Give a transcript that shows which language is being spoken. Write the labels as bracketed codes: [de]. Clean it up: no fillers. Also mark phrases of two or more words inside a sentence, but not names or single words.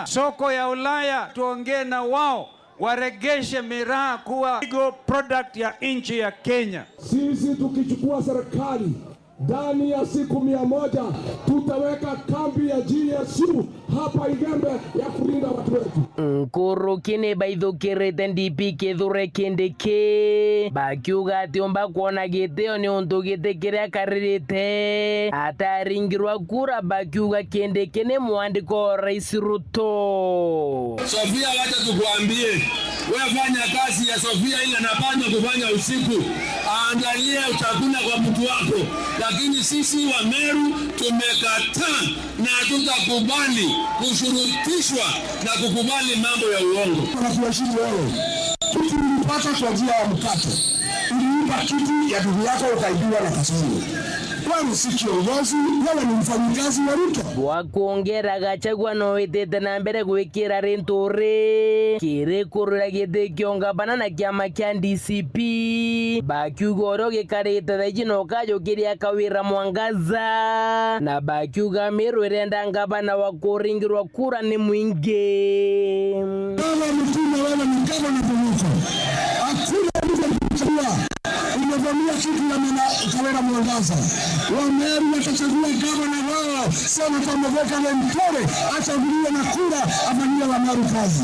[sw] Soko ya Ulaya tuongee na wao waregeshe miraa kuwa [en] legal product [sw] ya nchi ya Kenya. Sisi tukichukua serikali ndani ya siku 100 tutaweka kambi ya GSU hapa Igembe ya kulinda watu wetu. [mer] Nkuru kine baithukirite DP kithure kindiki bakiuga ati omba kuona giteo ni undu gite kiria karirite ataringirwa kura bakiuga kindiki ni mwandiko rais Ruto. [sw] Sofia, wacha tukuambie, wewe fanya kazi ya Sofia ile anapanga kufanya usiku, aangalie chakula kwa mtu wako, lakini sisi wa Meru tumekataa na tutakubali kushurutishwa na kukubali mambo ya uongo. Tunakuheshimu wewe. Kitu ulipata kwa njia ya mkato. Uliiba kitu ya ndugu yako ukaibiwa na Kasongo. Wewe si kiongozi, wewe ni mfanyikazi wa Ruto. [mer] Wakuongera Gachagua no itete na mbere gwikira Linturi kiri kurura gite kionga banana kiama kia DCP bakiuga gikarite thaiji no kajukiria kawira Mwangaza na bakiuga Meru irenda ngabana wa kuringirwa kura ni mwingi. [sw] Wewe mtume, wewe ni gavana Ruto. Hakuna mtu kuchagua. Umevamia kitu ya Kawira Mwangaza. Wa Meru watachagua gavana wao. Sema kama Mithika Linturi achaguliwe na kura afanyie wa Meru kazi.